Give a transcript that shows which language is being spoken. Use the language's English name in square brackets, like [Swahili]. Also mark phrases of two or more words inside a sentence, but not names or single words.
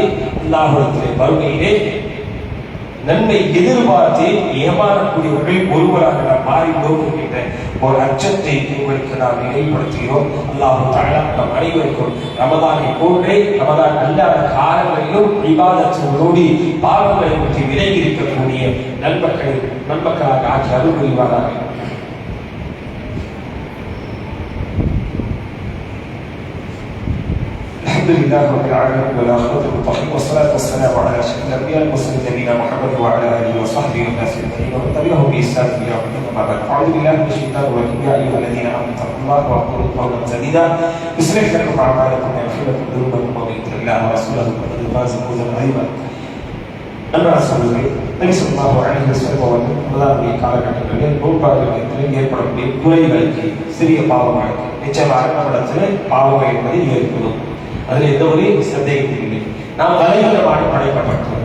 [Tamil] அல்லாஹ்விடத்திலே வறுமையிலே நன்மை எதிர்பார்த்து ஏமாறக்கூடியவர்கள் ஒருவராக நாம் மாறிவிடும் என்கின்ற ஒரு அச்சத்தை உங்களுக்கு நாம் நினைவுபடுத்துகிறோம். [Arabic] الله تعالى [Tamil] நம் அனைவருக்கும் ரமதானை போன்றே ரமதான் அல்லாத காலங்களிலும் இபாதத்தோடு பாவங்களை பற்றி விலகி இருக்கக்கூடிய நன்மக்களாக ஆக்கி அருள் புரிவாராக. [Arabic] الحمد لله رب العالمين والعاقبة للمتقين والصلاة والسلام على أشرف الأنبياء والمرسلين نبينا محمد وعلى آله وصحبه والناس أجمعين ومن تبعهم بإحسان إلى يوم الدين. أما بعد أعوذ بالله من الشيطان الرجيم. يا أيها الذين آمنوا اتقوا الله وقولوا قولا سديدا يصلح لكم أعمالكم ويغفر لكم ذنوبكم ومن يطع الله ورسوله فقد فاز فوزا عظيما. [Tamil] அன்பான சகோதரர்களே, நபி [Arabic] صلى الله عليه وسلم [Tamil] அவர்கள் முதலாவது காலகட்டங்களில் நோன்பாளர்களுக்கு ஏற்படக்கூடிய குறைகளுக்கு சிறிய பாவங்களுக்கு நிச்சயமாக நம்மிடத்தில் பாவங்கள் என்பதை ஏற்படும். அதில் எந்த ஒரு சந்தேகமும் இல்லை. நாம் பலவீனமாக படைக்கப்பட்டோம்.